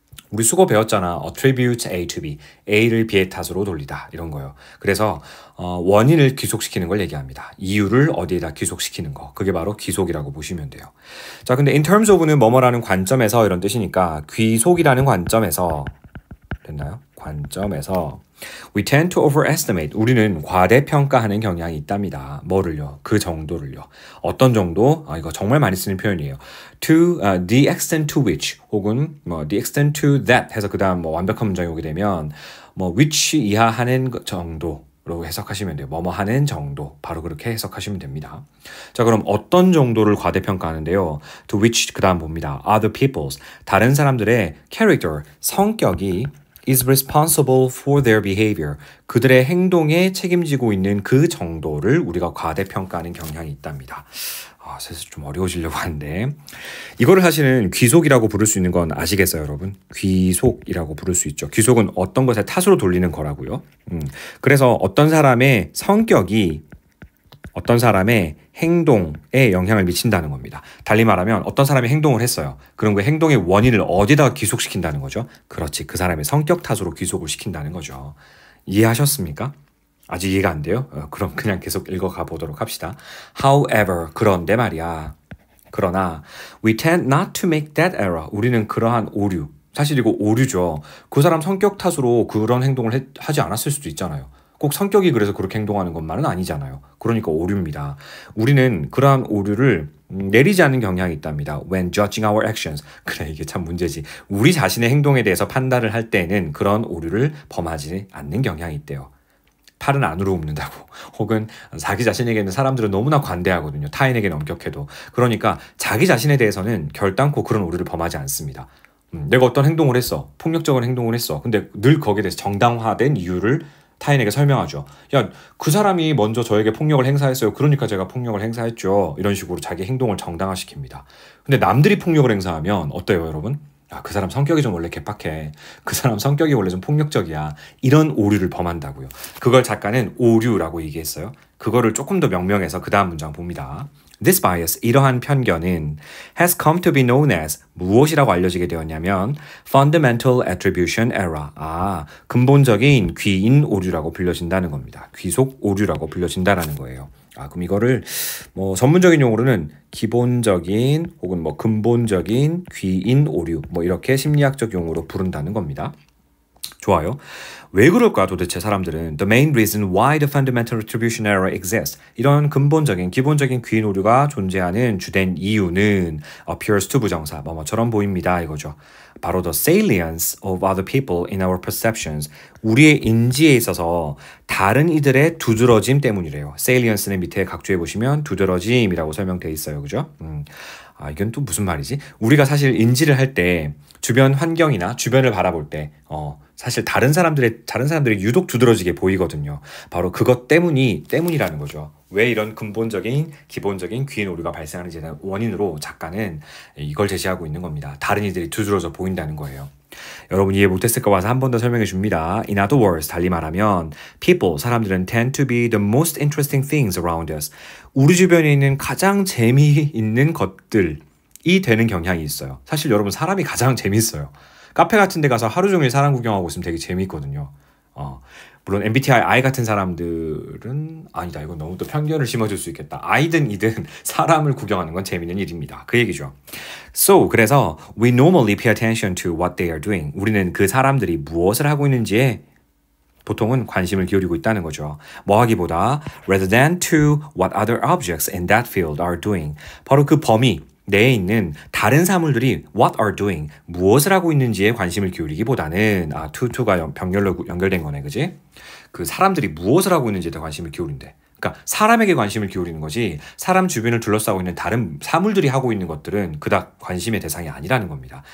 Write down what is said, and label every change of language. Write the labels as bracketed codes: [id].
[ko] 우리 수거 배웠잖아. [en] attribute A to B. [ko] A를 B의 탓으로 돌리다. 이런 거요. 그래서 원인을 귀속시키는 걸 얘기합니다. 이유를 어디에다 귀속시키는 거. 그게 바로 귀속이라고 보시면 돼요. 자, 근데 [en] in terms of [ko] 는 뭐뭐라는 관점에서 이런 뜻이니까 귀속이라는 관점에서 됐나요? 관점에서 [en] we tend to overestimate. [ko] 우리는 과대평가하는 경향이 있답니다. 뭐를요? 그 정도를요. 어떤 정도? 이거 정말 많이 쓰는 표현이에요. [en] To the extent to which [ko] 혹은 [en] the extent to that [ko] 해서 그다음 완벽한 문장이 오게 되면 which 이하 하는 정도로 해석하시면 돼요. 뭐뭐 하는 정도. 바로 그렇게 해석하시면 됩니다. 자, 그럼 어떤 정도를 과대평가하는데요? [en] To which [ko] 그다음 봅니다. [en] Other people's. [ko] 다른 사람들의 [en] character, [ko] 성격이 [en] is responsible for their behavior. [ko] 그들의 행동에 책임지고 있는 그 정도를 우리가 과대평가하는 경향이 있답니다. 슬슬 좀 어려워지려고 하는데 이거를 사실은 귀속이라고 부를 수 있는 건 아시겠어요, 여러분? 귀속이라고 부를 수 있죠. 귀속은 어떤 것에 탓으로 돌리는 거라고요. 그래서 어떤 사람의 성격이 어떤 사람의 행동에 영향을 미친다는 겁니다. 달리 말하면 어떤 사람이 행동을 했어요. 그럼 그 행동의 원인을 어디다가 귀속시킨다는 거죠? 그렇지. 그 사람의 성격 탓으로 귀속을 시킨다는 거죠. 이해하셨습니까? 아직 이해가 안 돼요? 그럼 그냥 계속 읽어가 보도록 합시다. [en] However, [ko] 그런데 말이야. 그러나 [en] we tend not to make that error. [ko] 우리는 그러한 오류. 사실 이거 오류죠. 그 사람 성격 탓으로 그런 행동을 하지 않았을 수도 있잖아요. 꼭 성격이 그래서 그렇게 행동하는 것만은 아니잖아요. 그러니까 오류입니다. 우리는 그러한 오류를 내리지 않는 경향이 있답니다. [en] When judging our actions. [ko] 그래, 이게 참 문제지. 우리 자신의 행동에 대해서 판단을 할 때는 그런 오류를 범하지 않는 경향이 있대요. 팔은 안으로 굽는다고. 혹은 자기 자신에게는 사람들은 너무나 관대하거든요. 타인에게는 엄격해도. 그러니까 자기 자신에 대해서는 결단코 그런 오류를 범하지 않습니다. 내가 어떤 행동을 했어. 폭력적인 행동을 했어. 근데 늘 거기에 대해서 정당화된 이유를 타인에게 설명하죠. 야, 그 사람이 먼저 저에게 폭력을 행사했어요. 그러니까 제가 폭력을 행사했죠. 이런 식으로 자기 행동을 정당화시킵니다. 근데 남들이 폭력을 행사하면 어때요, 여러분? 야, 그 사람 성격이 좀 원래 개빡해. 그 사람 성격이 원래 좀 폭력적이야. 이런 오류를 범한다고요. 그걸 작가는 오류라고 얘기했어요. 그거를 조금 더 명명해서 그 다음 문장 봅니다. [en] This bias, [ko] 이러한 편견은 [en] has come to be known as [ko] 무엇이라고 알려지게 되었냐면 [en] fundamental attribution error. [ko] 근본적인 귀인 오류라고 불려진다는 겁니다. 귀속 오류라고 불려진다라는 거예요. 그럼 이거를 뭐 전문적인 용어로는 기본적인 혹은 뭐 근본적인 귀인 오류 뭐 이렇게 심리학적 용어로 부른다는 겁니다. 좋아요. 왜 그럴까 도대체 사람들은 [en] The main reason why the fundamental attribution error exists. [ko] 이런 근본적인 기본적인 귀인 오류가 존재하는 주된 이유는 [en] appears to [ko] 부정사 뭐뭐처럼 보입니다 이거죠. [en] 바로 the salience of other people in our perceptions. [ko] 우리의 인지에 있어서 다른 이들의 두드러짐 때문이래요. salience는 밑에 각주해 보시면 두드러짐이라고 설명되어 있어요. 그죠? 이건 또 무슨 말이지? 우리가 사실 인지를 할 때 주변 환경이나 주변을 바라볼 때 사실 다른 사람들이 유독 두드러지게 보이거든요. 바로 그것 때문이라는 거죠. 왜 이런 근본적인 기본적인 귀인 오류가 발생하는지에 대한 원인으로 작가는 이걸 제시하고 있는 겁니다. 다른 이들이 두드러져 보인다는 거예요. 여러분 이해 못했을까 봐서 한 번 더 설명해 줍니다. [en] In other words, [ko] 달리 말하면 [en] people, [ko] 사람들은 [en] tend to be the most interesting things around us. [ko] 우리 주변에 있는 가장 재미있는 것들이 되는 경향이 있어요. 사실 여러분 사람이 가장 재밌어요. 카페 같은 데 가서 하루 종일 사람 구경하고 있으면 되게 재미있거든요. 물론 MBTI I 같은 사람들은 아니다. 이건 너무 또 편견을 심어줄 수 있겠다. I든 이든 사람을 구경하는 건 재밌는 일입니다. 그 얘기죠. [en] So, 그래서 we normally pay attention to what they are doing. [ko] 우리는 그 사람들이 무엇을 하고 있는지에 보통은 관심을 기울이고 있다는 거죠. 뭐 하기보다 [en] rather than to what other objects in that field are doing. [ko] 바로 그 범위 내에 있는 다른 사물들이 [en] what are doing, [ko] 무엇을 하고 있는지에 관심을 기울이기보다는 to가 병렬로 연결된 거네, 그지? 그 사람들이 무엇을 하고 있는지에 더 관심을 기울인대. 그러니까 사람에게 관심을 기울이는 거지 사람 주변을 둘러싸고 있는 다른 사물들이 하고 있는 것들은 그닥 관심의 대상이 아니라는 겁니다.